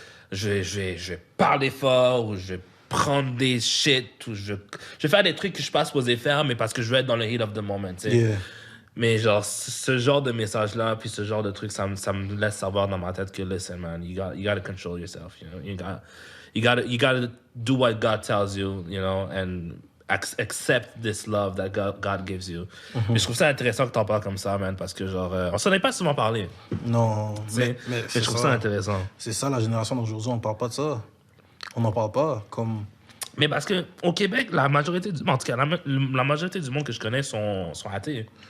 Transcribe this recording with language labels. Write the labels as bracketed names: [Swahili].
[French] Je vais parler fort, ou je vais prendre des shit, ou je vais faire des trucs que je suis pas supposé faire, mais parce que je veux être dans le [English] heat of the moment, [French] tu sais. [English] Yeah. [French] Mais genre, ce genre de message-là, puis ce genre de truc, ça me laisse savoir dans ma tête que, [English] listen, man, you gotta control yourself, you know? You gotta do what God tells you, you know, and accept this love that God gives you. [French] Mais je trouve ça intéressant que t'en parles comme ça, man, parce que genre, on s'en est pas souvent parlé. Non, mais je trouve ça intéressant. C'est ça, la génération d'aujourd'hui, on parle pas de ça. On n'en parle pas, comme... Mais parce que au Québec, la majorité du monde, en tout cas, la majorité du monde que je connais sont athées.